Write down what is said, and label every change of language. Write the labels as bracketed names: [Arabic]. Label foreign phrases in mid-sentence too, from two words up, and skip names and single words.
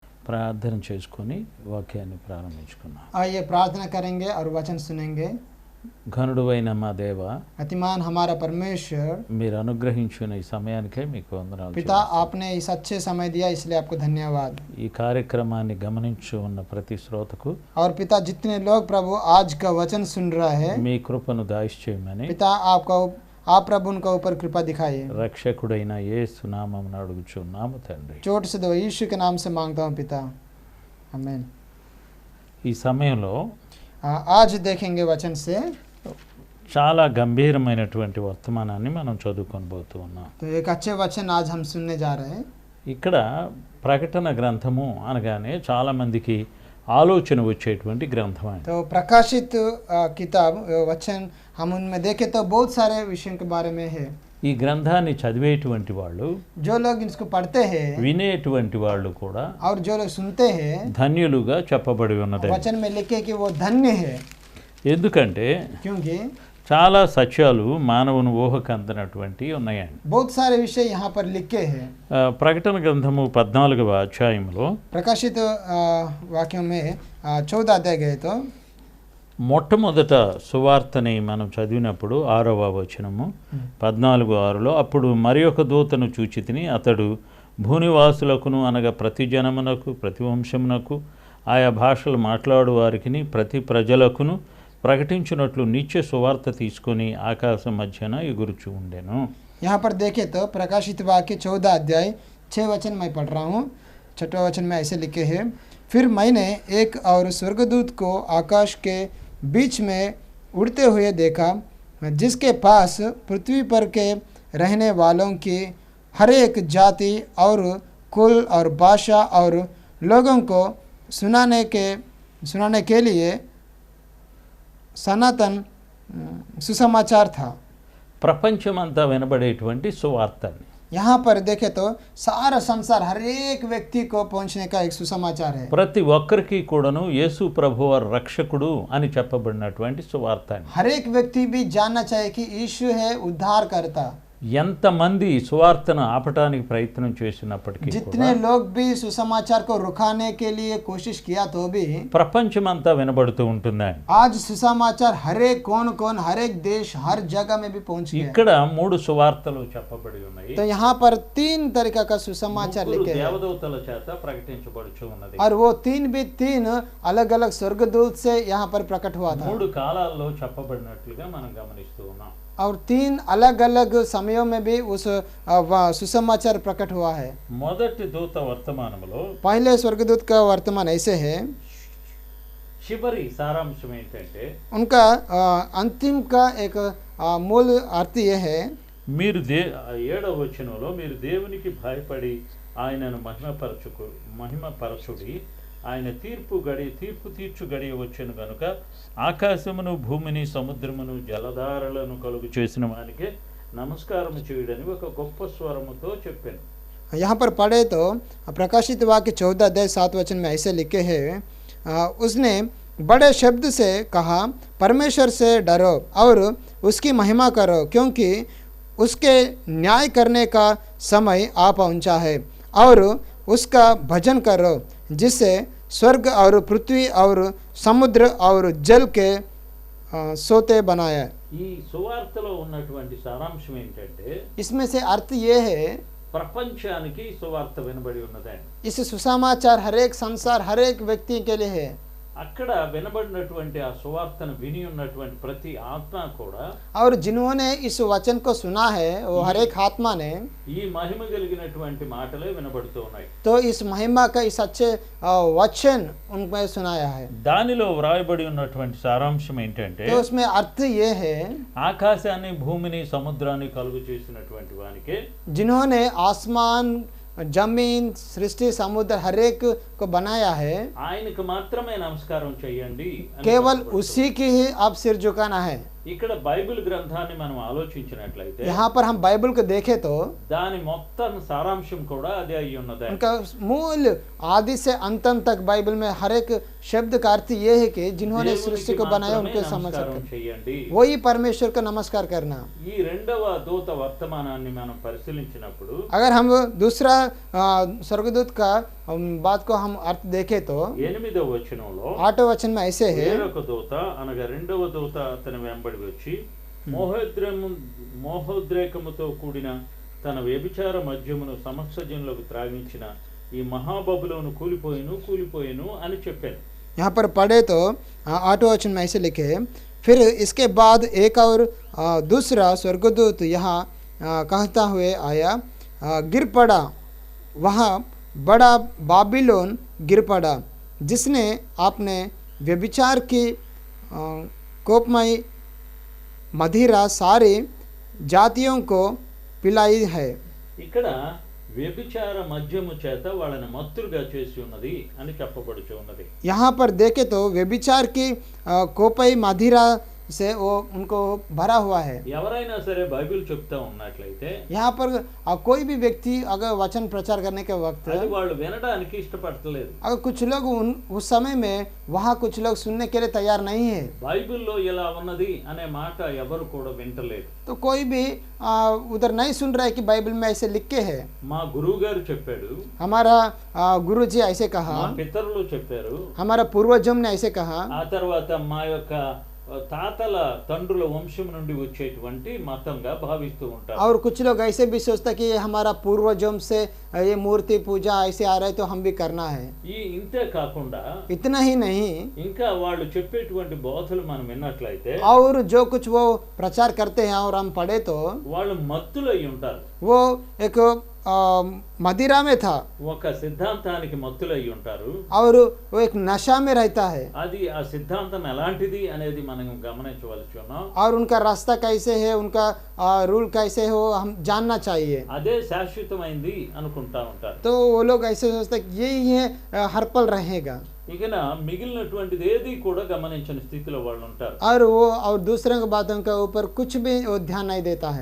[Telugu] ప్రార్థన చేసుకొని వాక్యాన్ని ప్రారంభించుకున్నాం. [Hindi] आइए प्रार्थना करेंगे और वचन सुनेंगे। [Telugu] ఘనుడైన మా దేవ, [Hindi] अतिमान हमारा परमेश्वर [Telugu] మీరు అనుగ్రహించిన ఈ సమయానికే మీకు వందనాలు. [Hindi] पिता, आपने इस अच्छे समय दिया इसलिए आपको धन्यवाद। [Telugu] ఈ కార్యక్రమాన్ని గమనించి ఉన్న ప్రతి శ్రోతకు [Hindi] और पिता, जितने लोग प्रभु आज का वचन सुन रहा है, [Telugu] మీ కృపను దాయిచేయమని [Hindi] पिता आप प्रभु उनका ऊपर कृपा दिखाइए। [Telugu] రక్షకుడైన యేసు నామమున అడుగుచున్నాము తండ్రి. [Hindi] चोट से दो यीशु के नाम से मांगता हूँ पिता, आमीन। [Telugu] ఈ సమయంలో [Hindi] आज देखेंगे वचन से [Telugu] చాలా గంభీరమైనటువంటి వర్తమానాన్ని మనం చదువుకొనబోతూ ఉన్నాం. [Hindi] तो एक अच्छे वचन आज हम सुनने जा रहे हैं। [Telugu] ఇక్కడ ప్రకటన గ్రంథము అనగానే చాలా మందికి ఆలోచన వచ్చేటువంటి గ్రంథం అండి. [Hindi] तो प्रकाशित किताब वचन हम उनमें देखें तो बहुत सारे विषयों के बारे में है। [Telugu] ఈ గ్రంథాన్ని చదివేటువంటి వాళ్ళు, [Hindi] जो लोग इसको पढ़ते हैं [Telugu] వినేటువంటి వాళ్ళు కూడా [Hindi] और जो लोग सुनते हैं, [Telugu] ధన్యులుగా చెప్పబడి ఉన్నది. [Hindi] वचन में लिखे कि वो धन्य है। [Telugu] ఎందుకంటే [Hindi] क्योंकि [Telugu] చాలా సత్యాలు మానవుని ఊహకు అందనటువంటి ఉన్నాయండి. [Hindi] बहुत सारे विषय यहाँ पर लिखे हैं। [Telugu] ప్రకటన గ్రంథము 14వ అధ్యాయంలో [Hindi] प्रकाशित वाक्यों में 14 अध्याय गए तो [Telugu] మొట్టమొదట సువార్తని మనం చదివినప్పుడు 6వ వచనము 14:6లో, అప్పుడు మరి ఒక దూతను చూచితిని, అతడు భూనివాసులకును అనగా ప్రతి జనమునకు ప్రతి వంశమునకు ఆయా భాషలు మాట్లాడు వారికిని ప్రతి ప్రజలకును ప్రకటించినట్లు నిత్య సువార్త తీసుకొని ఆకాశం మధ్యన ఎగురుచూ ఉండెను. [Hindi] यहाँ पर देखें तो प्रकाशित वाक्य 14 अध्याय 6 वचन मैं पढ़ रहा हूँ। 6वां वचन में ऐसे लिखे हैं, फिर मैंने एक और स्वर्गदूत को आकाश के बीच में उड़ते हुए देखा, जिसके पास पृथ्वी पर के रहने वालों की हर एक जाति और कुल और भाषा और लोगों को सुनाने के लिए सनातन सुसमाचार था। [Telugu] ప్రపంచమంతా వినబడేటువంటి సువార్తని [Hindi] यहाँ पर देखे तो सारा संसार हर एक व्यक्ति को पहुंचने का एक सुसमाचार है। [Telugu] ప్రతి ఒక్కరికి కూడాను యేసు ప్రభువారు రక్షకుడు అని చెప్పబడినటువంటి సువార్త. [Hindi] हर एक व्यक्ति भी जानना चाहिए कि यीशु है उद्धार करता। [Telugu] ఎంతమంది సువార్తను ఆపటానికి ప్రయత్నం చేసినప్పటికీ [Hindi] जितने लोग भी सुसमाचार को रुकाने के लिए कोशिश किया तो भी [Telugu] ప్రపంచమంతా వినబడుతూ ఉంటుందండి. [Hindi] आज सुसमाचार हर एक कौन हर एक देश हर जगह में भी पहुंच गया। [Telugu] ఇక్కడ 3 సువార్తలు చెప్పబడి ఉన్నాయి. [Hindi] तो यहाँ पर 3 तरीका का सुसमाचार लिखे हैं [Telugu] దేవదూతల చేత ప్రకటించబడుచు ఉన్నది. [Hindi] और वो 3 अलग अलग स्वर्गदूत से यहाँ पर प्रकट हुआ था। [Telugu] 3 కాలాల్లో చెప్పబడినట్లుగా మనం గమనిస్తూ ఉన్నాం. [Hindi] और 3 अलग अलग समयों में भी उस सुसमाचार प्रकट हुआ है। [Telugu] మొదటి దూత వర్తమానములో [Hindi] पहले स्वर्गदूत का वर्तमान ऐसे है, [Telugu] చివరి సారాంశం ఏంటంటే, [Hindi] उनका अंतिम का एक मूल अर्थ ये है, [Telugu] మీరు 7వ వచనంలో, మీరు దేవునికి భయపడి ఆయనను మహిమపరచుడి, ఆయన తీర్పు తీర్చు గడియ వచ్చెను గనుక ఆకాశమును భూమిని సముద్రమును జలధారలను కలుగు చేసిన వానికే నమస్కారం చేయుడని ఒక గొప్ప స్వరముతో చెప్పాను. [Hindi] यहाँ पर पढ़े तो प्रकाशित वाक्य 14 अध्याय 7 वचन में ऐसे लिखे हैं, उसने बड़े शब्द से कहा, परमेश्वर से डरो और उसकी महिमा करो, क्योंकि उसके न्याय करने का समय आ पहुंचा है, और उसका भजन करो जिससे स्वर्ग और पृथ्वी और समुद्र और जल के सोते बनाया। [Telugu] ఈ సువార్తలో ఉన్నటువంటి సారాంశం ఏంటంటే, [Hindi] इसमें से अर्थ ये है, [Telugu] ప్రపంచానికి సువార్త వినబడి ఉన్నదండి. [Hindi] इस सुसमाचार हर एक संसार हर एक व्यक्ति के लिए है। [Telugu] అక్కడ వినబడినటువంటి ఆ సువార్తను విని ఉన్నటువంటి ప్రతి ఆత్మ కూడా, [Hindi] और जिन्होंने इस वचन को सुना है वो हर एक आत्मा ने [Telugu] ఈ మహిమ కలిగినటువంటి మాటలే వినబడుతూ ఉన్నాయి. [Hindi] तो इस महिमा का इस अच्छे वचन उनमें सुनाया है। [Telugu] దానిలో వ్రాయబడి ఉన్నటువంటి సారాంశం ఏంటంటే, [Hindi] तो उसमें अर्थ ये है, [Telugu] ఆకాశాన్ని భూమిని సముద్రాన్ని కలుగు చేసినటువంటి వానికే, [Hindi] जिन्होंने आसमान जमीन सृष्टि समुद्र हर एक को बनाया है, [Telugu] ఆయనకు మాత్రమే నమస్కారం చేయండి అని [Hindi] केवल [Telugu] చెప్పబడుతుంది. [Hindi] उसी की ही अब सिर झुकाना है। [Telugu] ఇక్కడ బైబిల్ గ్రంథాన్ని మనం ఆలోచించినట్లయితే [Hindi] यहाँ पर हम बाइबल को देखें तो [Telugu] దాని మొత్తం సారాంశం కూడా అదే అయి ఉన్నది. [Hindi] उनका मूल आदि से अंतम तक बाइबल में हर एक शब्द का अर्थ ये है कि जिन्होंने सृष्टि को बनाया उनके नमस्कार [Telugu] చేయండి, [Hindi] वही परमेश्वर को नमस्कार करना। [Telugu] ఈ రెండవ దూత వర్తమానాన్ని మనం పరిశీలించినప్పుడు, [Hindi] अगर हम दूसरा स्वर्गदूत का हम बात को हम अर्थ देखें तो [Telugu] 8వ వచనంలో [Hindi] 8वें वचन में ऐसे है, [Telugu] వేరొక దూత అనగా రెండవ దూత అతని వెంబడి వచ్చి మోహోద్రేకముతో కూడిన తన వ్యభిచార మద్యమును సమస్త జనులకు త్రాగించిన ఈ మహాబబులోను కూలిపోయిను అని చెప్పాను. [Hindi] यहाँ पर पढ़े तो 8वें वचन में ऐसे लिखे, फिर इसके बाद एक और दूसरा स्वर्गदूत यहाँ कहता हुए आया, गिर पड़ा, वहाँ बड़ा बाबिलोन गिर पड़ा, जिसने आपने व्यभिचार की कोपमयी मदिरा सारी जातियों को पिलाई है. [Telugu] ఇక్కడ వ్యభిచార మద్యము చేత వాళ్ళని మత్తులుగా చేసి ఉన్నది అని చెప్పబడుచు ఉన్నది. [Hindi] यहाँ पर देखे तो व्यभिचार की कोपई मदिरा से वो उनको भरा हुआ है. [Telugu] ఎవరైనా సరే బైబిల్ చెప్తా ఉన్నట్లయితే [Hindi] यहाँ पर कोई भी व्यक्ति अगर वचन प्रचार करने के वक्त [Telugu] అది వాళ్ళు వినడానికి ఇష్టపడతలేదు. [Hindi] अगर कुछ लोग उस समय में वहाँ कुछ लोग सुनने के लिए तैयार नहीं है, [Telugu] బైబిల్లో ఇలా ఉన్నది అనే మాట ఎవరు కూడా వింటలేదు. [Hindi] तो कोई भी उधर नहीं सुन रहा है कि बाइबल में ऐसे लिख के है. [Telugu] మా గురువు గారు చెప్పాడు, [Hindi] हमारा गुरु जी ऐसे कहा, [Telugu] మా పితరులు చెప్పారు, [Hindi] हमारा पूर्वजों ने ऐसे कहा, [Telugu] ఆ తర్వాత మా యొక్క తాతల తండ్రుల వంశం నుండి వచ్చేటువంటి మతంగా భావిస్తూ ఉంటారు. [Hindi] और कुछ लोग ऐसे भी सोचता कि हमारा पूर्वजों से ये मूर्ति पूजा ऐसे आ रहा है तो हम भी करना है. [Telugu] ఇంతే కాకుండా [Hindi] इतना ही नहीं, [Telugu] ఇంకా వాళ్ళు చెప్పేటువంటి బోధలు మనం విన్నట్లయితే [Hindi] और जो कुछ वो प्रचार करते हैं और हम पढ़े तो [Telugu] వాళ్ళు మత్తులై ఉంటారు. [Hindi] वो एक मदिरा में था [Telugu] ఒక సిద్ధాంతానికి మత్తులై ఉంటారు. [Hindi] और वो एक नशा में रहता है. [Telugu] అది ఆ సిద్ధాంతం ఎలాంటిది అనేది మనం గమనించవలసి ఉన్నాం. [Hindi] और उनका रास्ता कैसे है, उनका रूल कैसे हो, हम जानना चाहिए. [Telugu] అదే శాశ్వతమైంది అనుకుంటా ఉంటారు. [Hindi] तो वो लोग ऐसे सोचते हैं कि यही है, हर पल रहेगा. [Telugu] ఇకన మిగిలినటువంటిది ఏది కూడా గమనించని స్థితిలో వాళ్ళు ఉంటారు. [Hindi] और दूसरे की बातों के ऊपर कुछ भी वो ध्यान नहीं देता है.